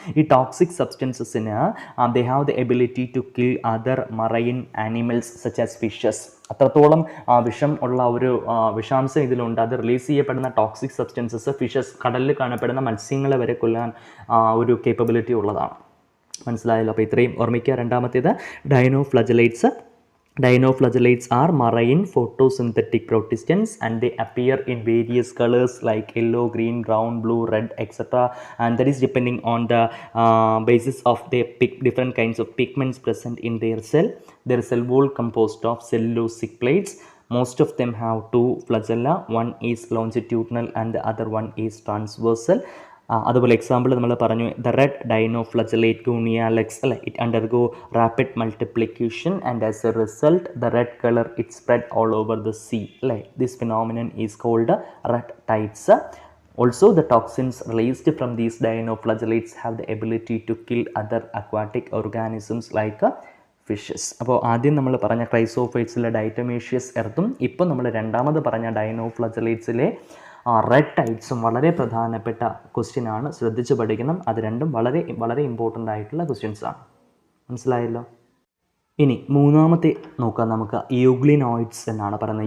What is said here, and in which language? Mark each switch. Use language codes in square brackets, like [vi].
[en] ഈ ടോക്സിക് സബ്സ്റ്റൻസസിന് they have the ability to kill other marine animals such as fishes. [ml] അത്രത്തോളം വിഷം ഉള്ള ഒരു വിഷാംശം ഇതിലുണ്ട്. അത് റിലീസ് ചെയ്യപ്പെടുന്ന ടോക്സിക് സബ്സ്റ്റൻസസ് ഫിഷസ്, കടലിൽ കാണപ്പെടുന്ന മത്സ്യങ്ങളെ വരെ കൊല്ലാൻ ഒരു കേപ്പബിലിറ്റി ഉള്ളതാണ്. മനസ്സിലായല്ലോ. അപ്പോൾ ഇത്രയും ഓർമ്മിക്കുക. രണ്ടാമത്തേത് ഡൈനോഫ്ലജലേറ്റ്സ്. [en] Dinoflagellates are marine photosynthetic protistans and they appear in various colors like yellow, green, brown, blue, red, etc. And that is depending on the basis of the different kinds of pigments present in their cell. Their cell wall composed of cellulosic plates. Most of them have two flagella. One is longitudinal and the other one is transversal. അതുപോലെ example നമ്മൾ പറഞ്ഞു the red dinoflagellate Gonyaulax അല്ലെ, it undergo rapid multiplication and as a result the red colour it spread all over the sea അല്ലെ. This phenomenon is called red tides. Also, the toxins released from these dinoflagellates have the ability to kill other aquatic organisms like fishes. [ml] അപ്പോൾ ആദ്യം നമ്മൾ പറഞ്ഞ ക്രൈസോഫൈറ്റ്സിലെ ഡൈറ്റമേഷ്യസ് എർത്തും ഇപ്പോൾ നമ്മൾ രണ്ടാമത് പറഞ്ഞ ഡൈനോഫ്ലജലേറ്റ്സിലെ red ടൈഡ്സും വളരെ പ്രധാനപ്പെട്ട ക്വസ്റ്റ്യൻ ആണ്, ശ്രദ്ധിച്ച് പഠിക്കണം. അത് രണ്ടും വളരെ വളരെ ഇമ്പോർട്ടൻ്റ് ആയിട്ടുള്ള ക്വസ്റ്റ്യൻസ് ആണ്. മനസ്സിലായല്ലോ. ഇനി മൂന്നാമത്തെ നോക്കാം നമുക്ക്. യൂഗ്ലിനോയിഡ്സ് എന്നാണ് പറയുന്നത്.